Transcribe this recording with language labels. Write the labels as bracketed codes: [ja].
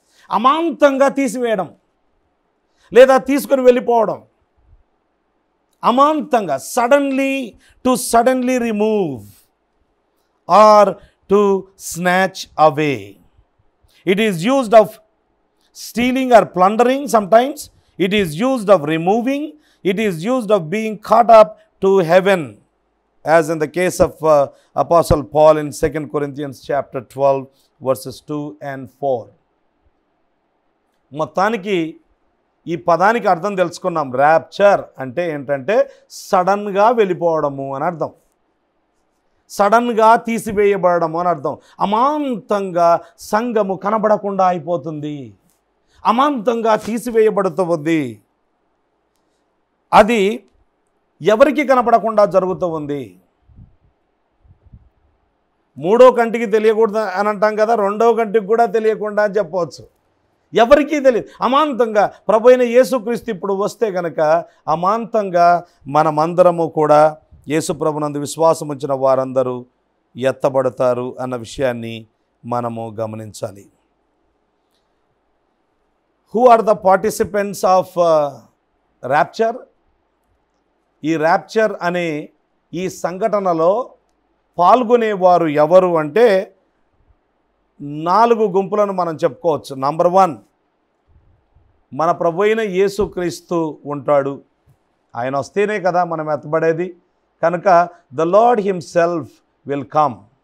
[te] అమాంతంగా తీసివేయడం లేదా తీసుకొని వెళ్ళిపోవడం. [en] అమాంతంగా suddenly remove or to snatch away. It is used of stealing or plundering sometimes. It is used of removing. It is used of being caught up to heaven, as in the case of Apostle Paul in 2 Corinthians chapter 12 verses 2 and 4. [te] మొత్తానికి ఈ పదానికి అర్థం తెలుసుకున్నాం. Rapture అంటే ఏంటంటే సడన్గా వెళ్ళిపోవడము అని అర్థం, సడన్గా తీసివేయబడము అని అర్థం. అమాంతంగా సంఘము కనబడకుండా అయిపోతుంది, అమాంతంగా తీసివేయబడుతూ ఉంది. అది ఎవరికి కనపడకుండా జరుగుతూ ఉంది? మూడో కంటికి తెలియకూడదు అని అంటాం కదా, రెండో కంటికి కూడా తెలియకుండా అని చెప్పవచ్చు. ఎవరికీ తెలియదు. అమాంతంగా ప్రభు అయిన యేసుక్రీస్తు ఇప్పుడు వస్తే కనుక అమాంతంగా మనమందరము కూడా యేసు ప్రభునందు విశ్వాసం ఉంచిన వారందరూ ఎత్తబడతారు అన్న విషయాన్ని మనము గమనించాలి. [en] Who are the participants of rapture? [te] ఈ ర్యాప్చర్ అనే ఈ సంఘటనలో పాల్గొనేవారు ఎవరు అంటే 4 గుంపులను మనం చెప్పుకోవచ్చు. నంబర్ 1, మన ప్రభు అయిన యేసుక్రీస్తు ఉంటాడు. ఆయన వస్తేనే కదా మనం ఎత్తబడేది. కనుక [en] The lord himself will come.